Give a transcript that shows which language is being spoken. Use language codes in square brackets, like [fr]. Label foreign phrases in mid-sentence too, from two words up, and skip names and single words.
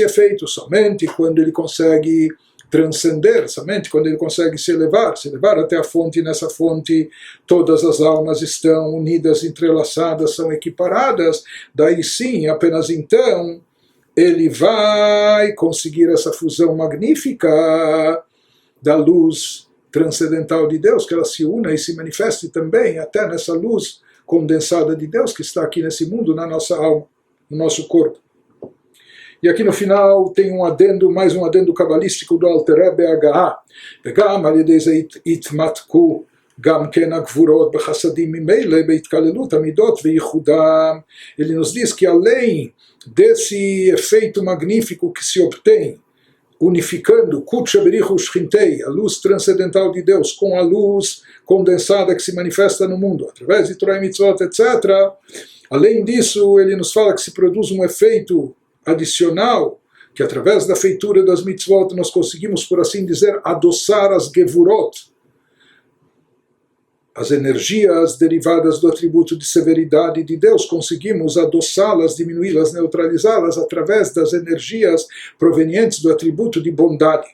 [pt] efeito, somente quando ele consegue transcender, somente quando ele consegue se elevar até a fonte, e nessa fonte todas as almas estão unidas, entrelaçadas, são equiparadas, daí sim, apenas então, ele vai conseguir essa fusão magnífica da luz transcendental de Deus, que ela se una e se manifeste também até nessa luz condensada de Deus que está aqui nesse mundo, na nossa alma, no nosso corpo. E aqui no final tem um adendo, mais um adendo cabalístico do Alter Rebbe Agaha. [he] וגם על ידי זה התמתקו גם כן הגבורות בחסדים ממילא בהתקללות המידות וייחודם. [pt] Ele nos diz que além desse efeito magnífico que se obtém unificando [arc] קודשא בריך הוא שכינתיה, [pt] a luz transcendental de Deus, com a luz condensada que se manifesta no mundo, através de Torah e Mitzvot, etc. Além disso, ele nos fala que se produz um efeito adicional, que através da feitura das mitzvot nós conseguimos, por assim dizer, adoçar as gevurot, as energias derivadas do atributo de severidade de Deus, conseguimos adoçá-las, diminuí-las, neutralizá-las através das energias provenientes do atributo de bondade.